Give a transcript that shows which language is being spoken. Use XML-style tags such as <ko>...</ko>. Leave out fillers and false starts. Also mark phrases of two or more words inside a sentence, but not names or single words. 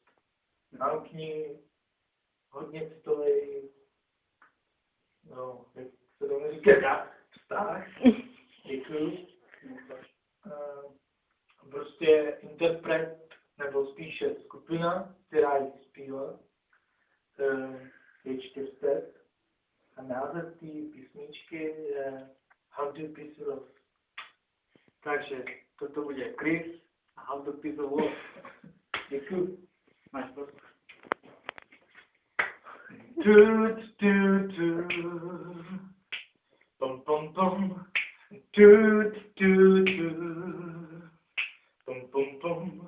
<cs>Náukní, hodně citovej, no, jak se to říká, vztah, děkuju. Prostě interpret, nebo spíše skupina, která ji zpívá, je 400 a název té písničky je How to Peace Love. Takže toto bude Chris a How to Peace Love. Děkuju. Máš prostor. Pom pom pom. Pom pom pom.</cs>